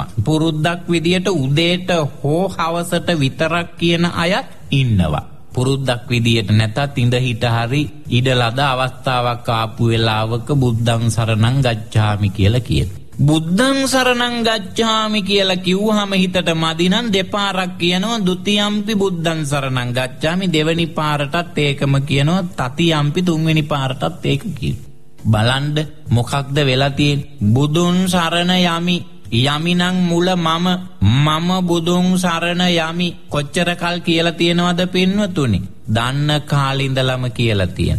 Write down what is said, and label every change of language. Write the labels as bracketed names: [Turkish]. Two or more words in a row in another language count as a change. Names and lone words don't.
[Sinhala] පුරුද්දක් විදියට උදේට හෝ හවසට විතරක් කියන අයත් ඉන්නවා. පුරුද්දක් විදියට නැතත් ඉඳ හිට හරි ඉඩලද අවස්ථාවක් ආපු වෙලාවක [Pali] බුද්ධං සරණං ගච්ඡාමි [Sinhala] කියලා කියන. [Pali] බුද්ධං සරණං ගච්ඡාමි [Sinhala] කියලා කිව්වහම හිතට මදි නම් දෙපාරක් කියනවා [Pali] ဒ ුතියම්පි බුද්ධං සරණං ගච්ඡාමි. [Sinhala] දෙවෙනි පාරටත් ඒකම කියනවා. තතියම්පි තුන්වෙනි පාරටත් ඒක කියනවා. බලන්න මොකක්ද වෙලා තියෙන්නේ? බුදුන් සරණ යමි. යමිනං මුල මම බුදුන් සරණ යමි. කොච්චර කල් කියලා තියෙනවද පින්වතුනි? දන්න කාලේ ඉඳලම කියලා තියෙන.